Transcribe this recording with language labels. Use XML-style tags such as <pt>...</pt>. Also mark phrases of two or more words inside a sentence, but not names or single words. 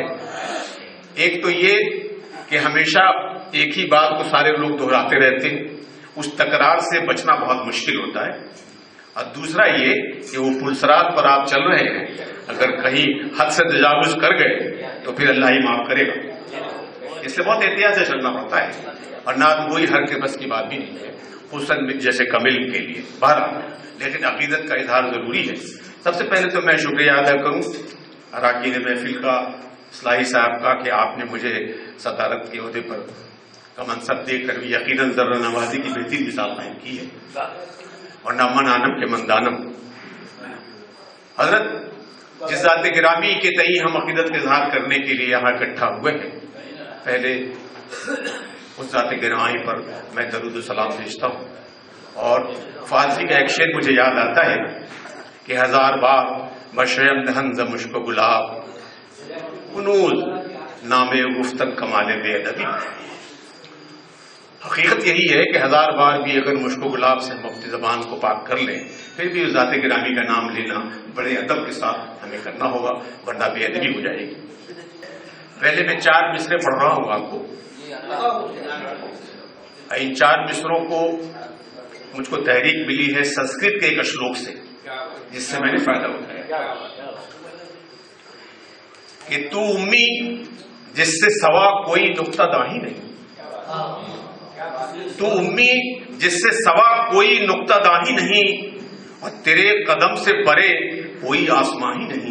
<ur>ایک تو یہ کہ ہمیشہ ایک ہی بات کو سارے لوگ دہراتے رہتے ہیں، اس تکرار سے بچنا بہت مشکل ہوتا ہے، اور دوسرا یہ کہ وہ پلسرات پر آپ چل رہے ہیں، اگر کہیں حد سے تجاوز کر گئے تو پھر اللہ ہی معاف کرے گا، اس سے بہت احتیاط سے چلنا پڑتا ہے، اور نعت گوئی ہر کے بس کی بات بھی نہیں ہے، خصوصاً جیسے کمل کے لیے بہرحال، لیکن عقیدت کا اظہار ضروری ہے۔ سب سے پہلے تو میں شکریہ ادا کروں اراکین محفل کا، اصلاحی صاحب کا، کہ آپ نے مجھے صدارت کے عہدے پر کا منصب دے کر بھی یقیناً ذرہ نوازی کی بہترین مثال قائم کی ہے، اور</ur> <fa>نہ من آنم کے مندانم۔</fa> <ur>حضرت جس ذات گرامی کے تئیں ہم عقیدت کا اظہار کرنے کے لیے یہاں اکٹھا ہوئے ہیں، پہلے اس ذات گرامی پر میں درود و سلام بھیجتا ہوں، اور فارسی کا ایک شعر مجھے یاد آتا ہے کہ</ur> <fa>ہزار بار مشرم دہن ز مشک و گلاب، کنوز نام گفتن کمال بے ادبی۔</fa> <ur>حقیقت یہی ہے کہ ہزار بار بھی اگر مشک و گلاب سے ہم اپنی زبان کو پاک کر لیں، پھر بھی اس ذات گرامی کا نام لینا بڑے ادب کے ساتھ ہمیں کرنا ہوگا، ورنہ بے ادبی ہو جائے گی۔ پہلے میں 4 مصرے پڑھ رہا ہوں آپ کو، ان 4 مصروں کو مجھ کو تحریک ملی ہے سنسکرت کے ایک اشلوک سے، جس سے میں نے فائدہ اٹھایا کہ تو امی جس سے سوا کوئی نقطہ داہی نہیں، تو امی جس سے سوا کوئی نقطہ داہی نہیں، اور تیرے قدم سے پرے کوئی آسمان ہی نہیں۔</ur>